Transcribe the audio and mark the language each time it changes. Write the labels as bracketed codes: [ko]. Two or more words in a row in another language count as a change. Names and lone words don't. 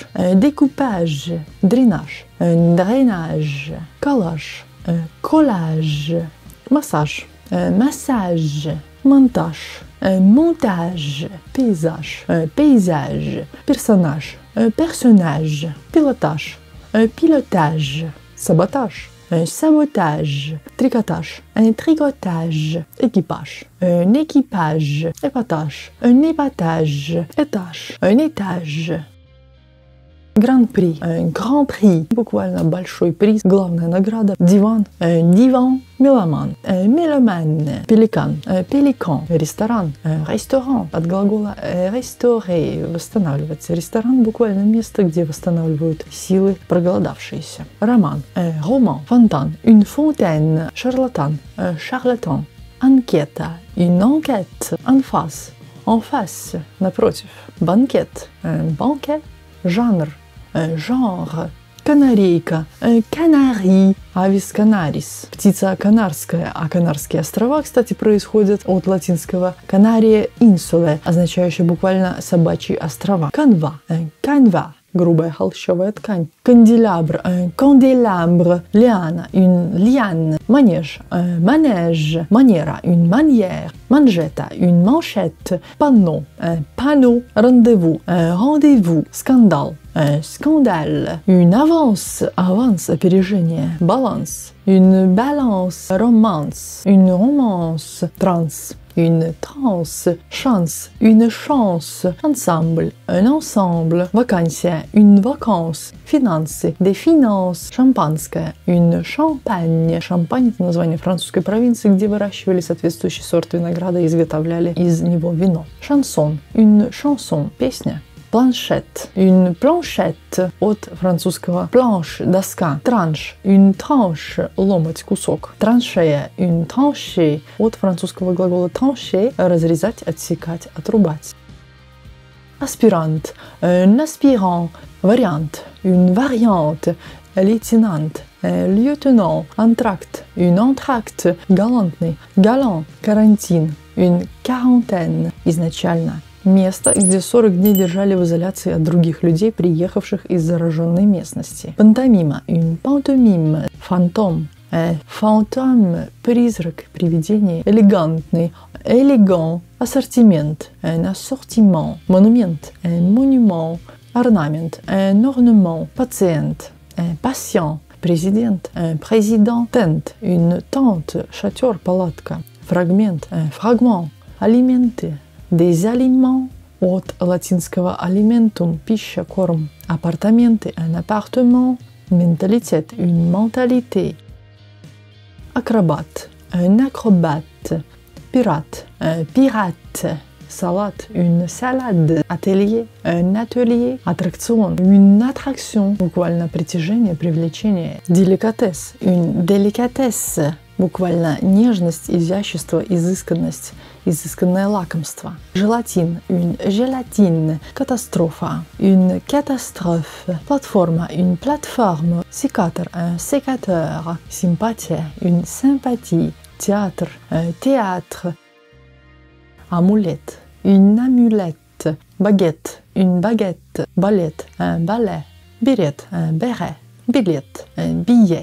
[fr] un découpage, drainage, un drainage, collage, un collage, massage, un massage, montage, un montage, paysage, un paysage, personnage, un personnage, pilotage, un pilotage, sabotage, un sabotage, tricotage, un tricotage, équipage, un équipage, épatage, un épatage, étage, un étage. [ru] Гран-при, гран-при, буквально большой приз, главная награда, диван, диван, меломан, меломан, пеликан, пеликан, ресторан, ресторан, от глагола ресторе, восстанавливаться. Ресторан буквально место, где восстанавливают силы проголодавшиеся. Роман, роман, фонтан, [fr] une fontaine, [ru] шарлатан, шарлатан, анкета, [fr] une enquête, en face, [ru] напротив, банкет, банкет, жанр, genre, канарейка, канари, [la] avis canaris, [ru] птица канарская, а Канарские острова, кстати, происходят от латинского [la] canariae insulae, [ru] означающее буквально собачьи острова. Канва, канва, грубая холщовая ткань. Канделябр, канделябр, лиана, [fr] une liane, [ru] манеж, манеж, манера, [fr] une manière, манжета, une manchette, panneau, panneau, rendez-vous, rendez-vous, скандал, scandale, une avance, avance, опережение, balance, une balance, romance, une romance, trans, une transe, chance, une chance, ensemble, un ensemble, вакансия, une vacance, финансы, des finances, шампанское, une champagne. [ru] Шампань – это название французской провинции, где выращивали соответствующий сорт винограда и изготовляли из него вино. Шансон, [fr] une chanson, [ru] песня. Планшет, [fr] une planchette, [ru] от французского planche, доска. Транш, [fr] une tranche, [ru] ломать, кусок. Траншея, [fr] une tranchée, [ru] от французского глагола trancher, разрезать, отсекать, отрубать. Аспирант, [fr] un aspirant, вариант, une variante, лейтенант, lieutenant, антракт, une entracte, галантный, galant, карантин, une quarantaine, [ru] изначально. Место, где 40 дней держали в изоляции от других людей, приехавших из зараженной местности. Пантомима, [fr] une pantomime, [ru] фантом, фантом, призрак, привидение, элегантный, élégant, ассортимент, [fr] un assortiment, монумент, un monument, орнамент, un ornement, пациент, patient, Президент, président, tente, une tente, [ru] шатер, палатка, фрагмент, [fr] fragment, alimenté, des aliments, [ru] от латинского alimentum, пища, корм, апартаменты, [fr] un appartement, менталитет, une mentalité, acrobate, un acrobate, pirate, un pirate, salade, une salade, atelier, un atelier, аттракцион, une attraction, [ru] буквально притяжение, привлечение, [fr] délicatesse, une délicatesse, [ru] буквально нежность, изящество, изысканность, изысканное лакомство. Желатин, [fr] une gélatine, катастрофа, une catastrophe, платформа, une plateforme, sécateur, un sécateur, sympathie, une sympathie, théâtre, un théâtre, amulette, une amulette, baguette, une baguette, ballet, un ballet, béret, un béret, billet, un billet,